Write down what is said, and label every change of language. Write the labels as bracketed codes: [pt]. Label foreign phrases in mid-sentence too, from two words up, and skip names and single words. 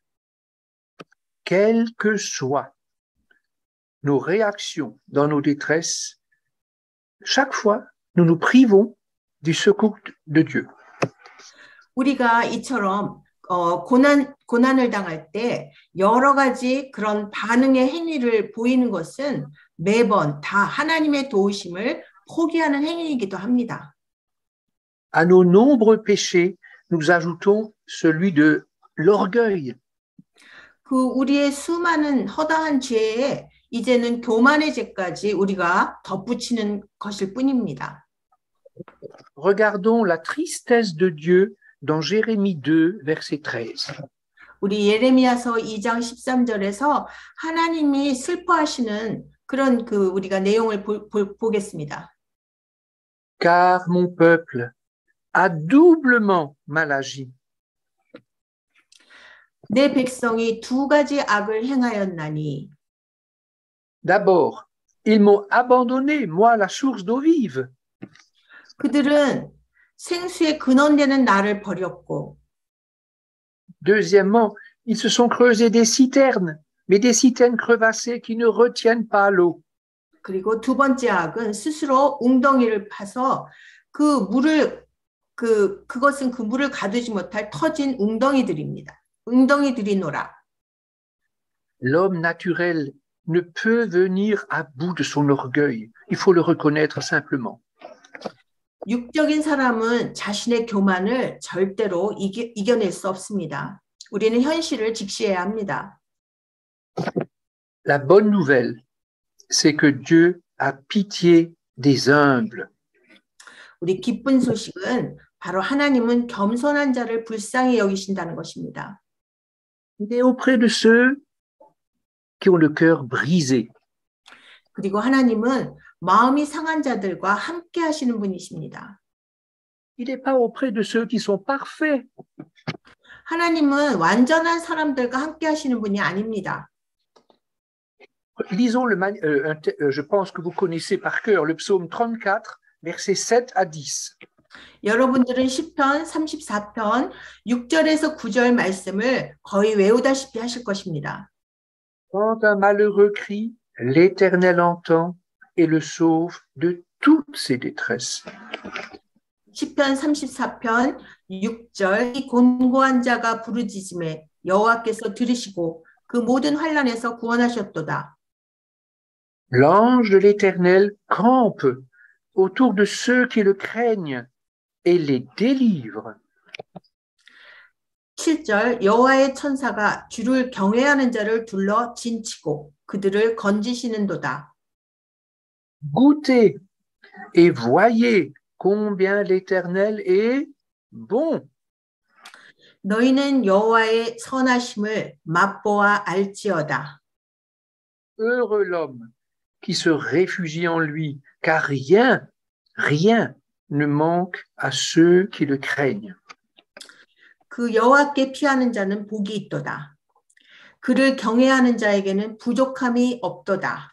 [fr] Quelles que soient nos réactions dans nos détresses, chaque fois, nous nous privons du secours de Dieu. [ko] 우리가 이처럼 고난을 당할 때 여러 가지 그런 반응의 행위를 보이는 것은 매번 다 하나님의 도우심을 포기하는 행위이기도 합니다. [fr] À nos nombreux péchés, nous ajoutons celui de l'orgueil. [ko] 그 우리의 수많은 허다한 죄에 이제는 교만의 죄까지 우리가 덧붙이는 것일 뿐입니다. [fr] Regardons la tristesse de Dieu dans Jérémie 2, verset 13. [ko] 우리 예레미야서 2장 13절에서 하나님이 슬퍼하시는 그런 우리가 내용을 보겠습니다. [fr] Car mon peuple a doublement mal agi. [ko] 내 백성이 두 가지 악을 행하였나니. [fr] D'abord, ils m'ont abandonné, moi, la source d'eau vive. [ko] 그들은 생수의 근원되는 나를 버렸고. [fr] Deuxièmement, ils se sont creusés des citernes, mais des citernes crevassées qui ne retiennent pas l'eau. [ko] 그리고 두 번째 악은 스스로 웅덩이를 파서 그것은 그 물을 가두지 못할 터진 웅덩이들입니다. 웅덩이들이노라. [fr] L'homme naturel ne peut venir à bout de son orgueil. Il faut le reconnaître simplement. [ko] 육적인 사람은 자신의 교만을 절대로 이겨낼 수 없습니다. 우리는 현실을 직시해야 합니다. [fr] La bonne nouvelle, c'est que Dieu a pitié des humbles. [ko] 우리 기쁜 소식은 바로 하나님은 겸손한 자를 불쌍히 여기신다는 것입니다. [fr] Il est auprès de ceux qui ont le cœur brisé. [ko] 그리고 하나님은 마음이 상한 자들과 함께 하시는 분이십니다. [fr] Il n'est pas auprès de ceux qui sont parfaits. [ko] 하나님은 완전한 사람들과 함께 하시는 분이 아닙니다. [fr] Lisons je pense que vous connaissez par cœur le psaume 34, versets 7 à 10. [ko] 여러분들은 시편 34편 6절에서 9절 말씀을 거의 외우다시피 하실 것입니다. [fr] Quand un malheureux crie, l'Éternel entend et le sauve de toutes ses détresses. [ko] 시편 34편 6절 이 곤고한 자가 부르짖음에 여호와께서 들으시고 그 모든 환난에서 구원하셨도다. [fr] L'ange de l'Éternel campe autour de ceux qui le craignent et les délivre. [ko] 7절 여호와의 천사가 주를 경외하는 자를 둘러 진치고 그들을 건지시는도다. [fr] Goûtez et voyez combien l'Éternel est bon. [ko] 너희는 여호와의 선하심을 맛보아 알지어다. [fr] Heureux l'homme qui se réfugie en lui, car rien ne manque à ceux qui le craignent. [ko] 그 여호와께 피하는 자는 복이 있도다. 그를 경외하는 자에게는 부족함이 없도다.